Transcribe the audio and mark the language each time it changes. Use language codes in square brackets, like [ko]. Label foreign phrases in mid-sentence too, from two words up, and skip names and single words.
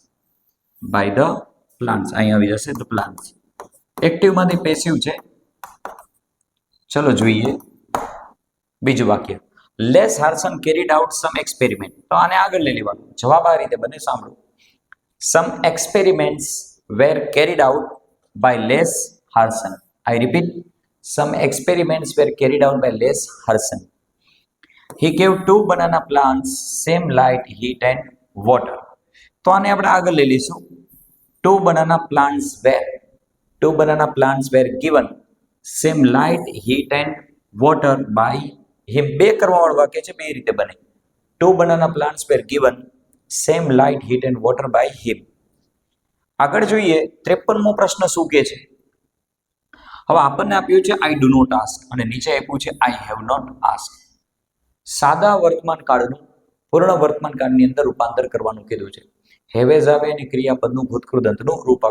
[gu] અહીં આવી જશે [en] the plants. [gu] એક્ટિવમાંથી પેસિવ છે. ચલો જોઈએ બીજું વાક્ય. [en] Les Harson carried out some experiment. [gu] તો આને આગળ લઈ લેવાનું. જવાબ આ રીતે બને, સાંભળો. [en] some experiments were carried out by Les Harrison. I repeat, some experiments were carried out by Les Harrison. He gave 2 banana plants same light, heat and water. [gu] તો આને આપણે આગળ લઈ લઈશું. [en] 2 banana plants were given same light, heat and water by him. [gu] બે કરવાવાળું વાક્ય છે, બે રીતે બને. [en] 2 banana plants were given same light, heat and water by him. [gu] આગળ જોઈએ 53મો પ્રશ્ન શું કહે છે. હવે આપણને આપ્યું છે [en] I do not ask [gu] અને નીચે આપ્યું છે [en] I have not ask. [gu] સાદા વર્તમાન કાળનું પૂર્ણ વર્તમાન કાળની અંદર રૂપાંતર કરવાનું કીધું છે. હેવેઝ આવે અને ક્રિયાપદનું ભૂતકૃદંતનું રૂપ આવે.